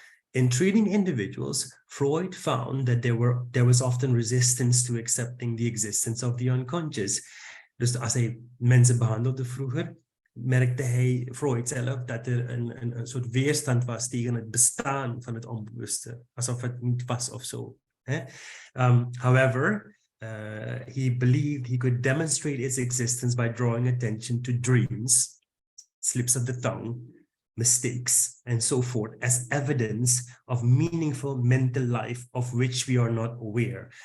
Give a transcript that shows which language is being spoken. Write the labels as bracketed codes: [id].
[en] In treating individuals, Freud found that there was often resistance to accepting the existence of the unconscious. [nl] Dus als hij mensen behandelde vroeger, merkte hij, Freud zelf, dat er een soort weerstand was tegen het bestaan van het onbewuste. Alsof het niet was of zo. [en] However, he believed he could demonstrate its existence by drawing attention to dreams, slips of the tongue, mistakes, and so forth as evidence of meaningful mental life of which we are not aware.